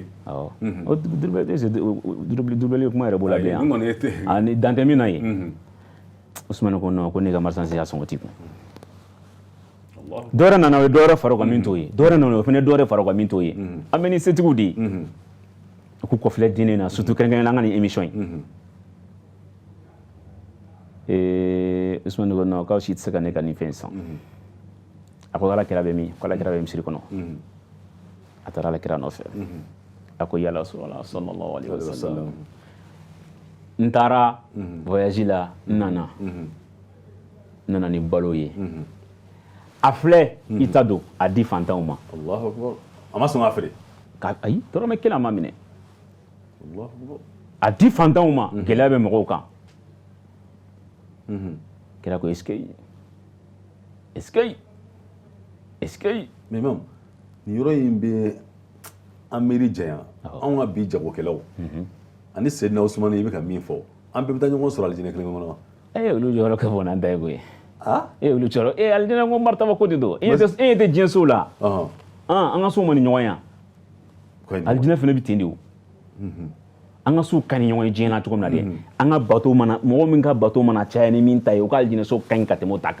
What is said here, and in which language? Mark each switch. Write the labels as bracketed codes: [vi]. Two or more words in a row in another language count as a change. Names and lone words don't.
[bm] awɔ o doublé kuma yɛrɛ b'o la bilen ni dan tɛ min na ye Usman ko non ko ne ka marchandise y'a sɔngɔ t'i kun dɔ wɛrɛ nana o ye dɔ wɛrɛ fara o kan min t'o ye dɔ wɛrɛ nana o fana dɔ wɛrɛ fara o kan min t'o ye an bɛ ni setigiw de ye ku kɔfilɛ diinɛ na surtout kɛrɛnkɛrɛnnenya la an ka nin émission in Usman ko non k'aw si tɛ se ka ne ka nin fɛn san a ko Alakira bɛ min ko Alakira bɛ misiri kɔnɔ a taara Alakira nɔfɛ a ko ya Rasulallah [ar] صلى الله عليه وسلم [bm] n taara voyage la n nana ni balo ye a filɛ i ta don a di fantanw ma [ar] الله أكبر [bm] a ma sɔn k'a feere ayi dɔrɔmɛ kelen a ma minɛ a di fantanw ma gɛlɛya bɛ mɔgɔw kan kira ko [fr] est-ce que mais même [bm] nin yɔrɔ in bɛ an miiri janya anw ka bi jagokɛlaw ani Seydina Usman i bɛ ka min fɔ an bɛɛ bɛ taa ɲɔgɔn sɔrɔ alijinɛ kelen kɔnɔ olu jɔyɔrɔ ka bon n'an ta ye koyi olu jɔyɔrɔ alijinɛ ko martaba ko de don e ɲɛ tɛ diɲɛ sow la an ka sow ma ni ɲɔgɔn yan alijinɛ fana bɛ ten de o an ka sow ka ni ɲɔgɔn ye diɲɛ na cogo min na dɛ an ka bateau mana mɔgɔ min ka bateau mana caya ni min ta ye o ka alijinɛ so ka ɲi ka tɛmɛ o ta kan